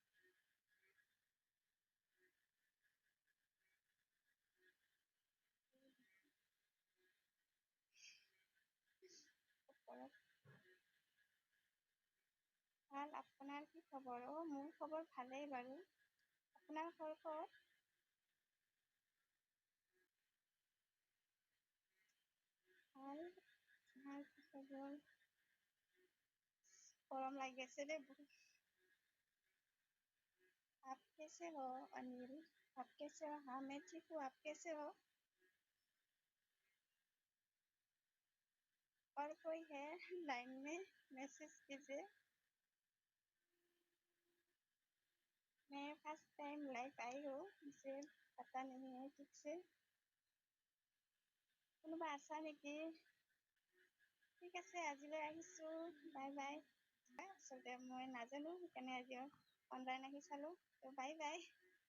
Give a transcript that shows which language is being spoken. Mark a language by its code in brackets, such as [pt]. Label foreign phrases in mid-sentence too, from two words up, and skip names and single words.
[as] ভাল, আপোনাৰ কি খবৰ? মোৰ খবৰ ভালেই বাৰু। আপোনাৰ ঘৰ ক'ত? ভাল, ভাল খবৰ। [hi] गरम लग दे बहुत। आप कैसे हो अनिल? आप कैसे हो? हाँ मैं ठीक हूँ, आप कैसे हो? और कोई है लाइन में? मैसेज कीजिए। मैं फर्स्ट टाइम लाइव आई हूँ, मुझे पता नहीं है ठीक से। [as] কোনোবা আছা নেকি? ঠিক আছে, আজিলৈ আহিছো। বাই বাই। আচলতে মই নাজানো, সেইকাৰণে আজি অনলাইন আহি চালো। ত' বাই বাই।